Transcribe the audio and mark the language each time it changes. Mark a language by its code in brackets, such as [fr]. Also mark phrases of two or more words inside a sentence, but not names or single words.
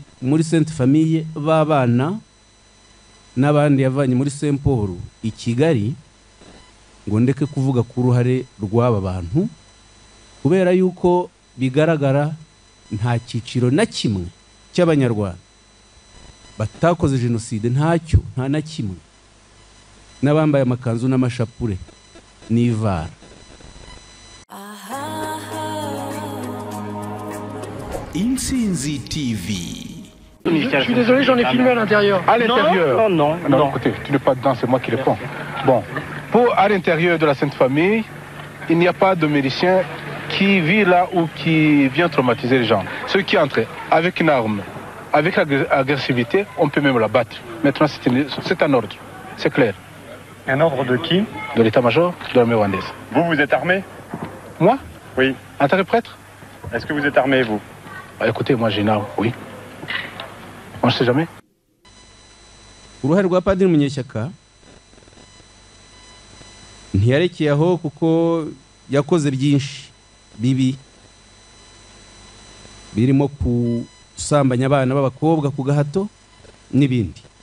[rw] muri Sainte Famille b'abana n'abandi yavanye muri Saint Paul i Kigali, ngo ndeke kuvuga ku ruhare rw'aba bantu kubera yuko bigaragara nta kiciro na kimwe cy'abanyarwanda batakoze jenoside, ntacyo, nta na kimwe, n'abambaye amakanzu n'amashapure n'ivara. Intsinzi TV. [fr] Je suis désolé, j'en ai filmé à l'intérieur. À l'intérieur? Non. Écoutez, tu n'es pas dedans, c'est moi qui réponds. Bon, à l'intérieur de la Sainte Famille, il n'y a pas de médecin qui vit là ou qui vient traumatiser les gens. Ceux qui entrent avec une arme, avec agressivité, on peut même la battre. Maintenant, c'est un ordre, c'est clair. Un ordre de qui? De l'état-major de l'armée rwandaise. Vous êtes armé? Moi? Oui. En tant que prêtre? Est-ce que vous êtes armé, vous? Écoutez, moi j'ai une arme, oui. On ne sait jamais. [rw] Uruhare rwa Padiri Munyeshyaka ntiyarekeye aho kuko yakoze byinshi bibi birimo kusambanya abana b'abakobwa ku gahato n'ibindi.